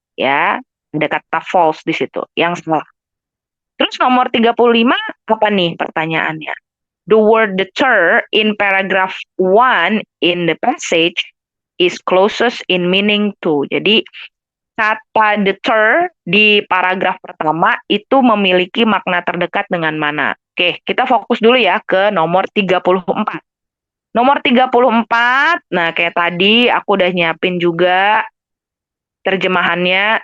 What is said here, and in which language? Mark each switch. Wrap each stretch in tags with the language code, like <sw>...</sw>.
<id>Ya, ada kata false di situ, yang salah. Terus nomor 35, apa nih pertanyaannya?</id> <en>The word deter in paragraph 1 in the passage is closest in meaning to.</en> <id>Jadi kata deter di paragraf pertama itu memiliki makna terdekat dengan mana? Oke, kita fokus dulu ya ke nomor 34. Nomor 34, nah kayak tadi aku udah nyiapin juga terjemahannya.</id>